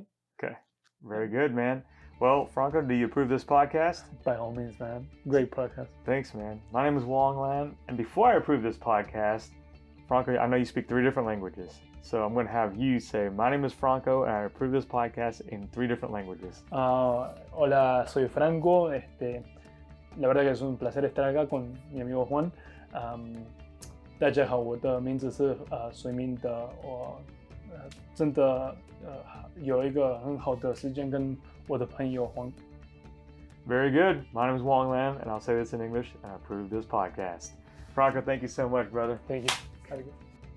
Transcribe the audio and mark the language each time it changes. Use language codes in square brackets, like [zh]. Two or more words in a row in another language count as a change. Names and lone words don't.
[en] Okay, very good, man. Well, Franco, do you approve this podcast? By all means, man. Great podcast. Thanks, man. My name is Wong Lan, and before I approve this podcast, Franco, I know you speak 3 different languages, so I'm going to have you say, my name is Franco, and I approve this podcast in 3 different languages. [es] Hola, soy Franco. La verdad que es un placer estar acá con mi amigo Juan. [zh] 大家好，我的名字是水明的，我真的有一个很好的时间跟我的朋友黄。 [en] Very good. My name is Wong Lan, and I'll say this in English, and I approve this podcast. Franco, thank you so much, brother. Thank you. Have a good